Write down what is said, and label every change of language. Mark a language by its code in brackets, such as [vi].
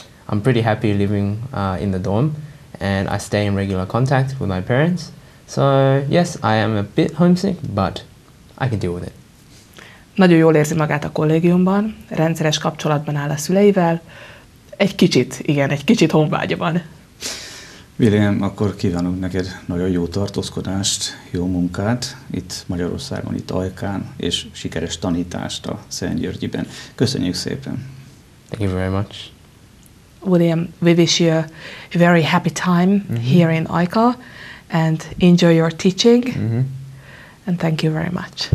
[en] I'm pretty happy living in the dorm, and I stay in regular contact with my parents. So yes, I am a bit homesick, but I can deal with it. [hu] Nagyon jól érzi magát a kollégiumban, rendszeres kapcsolatban áll a szüleivel, egy kicsit honvágya van. William, akkor kívánunk neked nagyon jó tartózkodást, jó munkát itt Magyarországon, itt Ajkán, és sikeres tanítást a Szentgyörgyiben. Köszönjük szépen! [en] Thank you very much. William, we wish you a very happy time here in Ajka, and enjoy your teaching, and thank you very much.